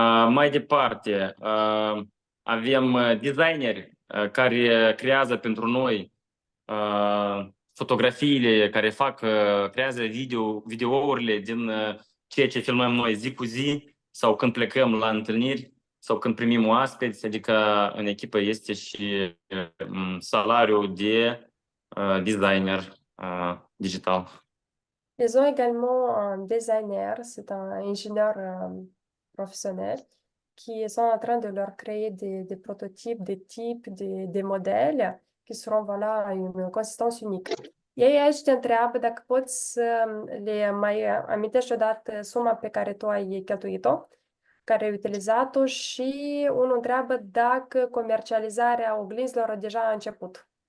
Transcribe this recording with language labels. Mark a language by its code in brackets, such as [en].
[ro] Mai departe, avem designeri care creează pentru noi fotografiile, care creează videourile din ceea ce filmăm noi zi cu zi sau când plecăm la întâlniri sau când primim oaspeți, adică în echipă este și salariul de designer digital. [fr] Ils ont également un designer, c'est un ingénieur professionnel qui sont en train de leur créer des prototypes, des types, des modèles qui seront voilà, à une consistance unique. [ro] Ei aici te întreabă dacă poți să le mai amintești odată suma pe care tu ai cheltuit-o, care ai utilizat-o și unul întreabă dacă comercializarea oglinzilor deja a început.